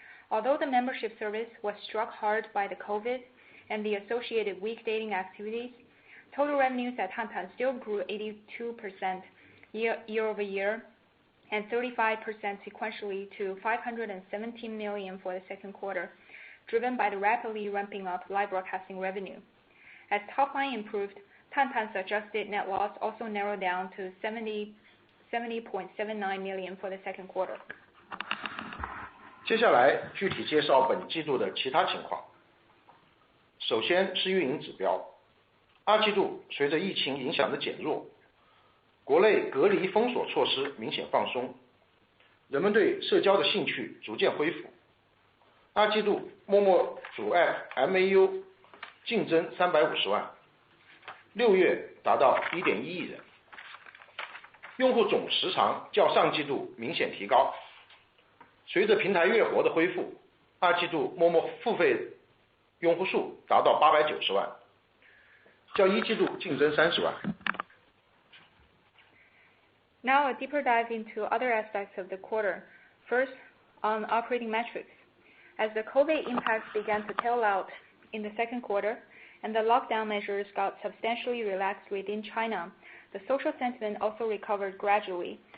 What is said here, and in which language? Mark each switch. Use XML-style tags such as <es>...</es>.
<en>Although the membership service was struck hard by the COVID and the associated weak dating activities, total revenues at Tantan still grew 82% year-over-year and 35% sequentially to 517 million for the second quarter, driven by the rapidly ramping up live broadcasting revenue. As top line improved, Tantan's adjusted net loss also narrowed down to 70.79 million for the second quarter.</en> <zh>接下来具体介绍本季度的其他情况。首先是运营指标。二季度随着疫情影响的减弱，国内隔离封锁措施明显放松，人们对社交的兴趣逐渐恢复。二季度Momo主 App MAU 净增350万，6月达到 1.1 亿人，用户总时长较上季度明显提高。随着平台月活的恢复，二季度Momo付费用户数达到890万，较一季度净增30万。</zh> <en>Now a deeper dive into other aspects of the quarter. First, on operating metrics. As the COVID impacts began to tail out in the second quarter and the lockdown measures got substantially relaxed within China, the social sentiment also recovered gradually.</en>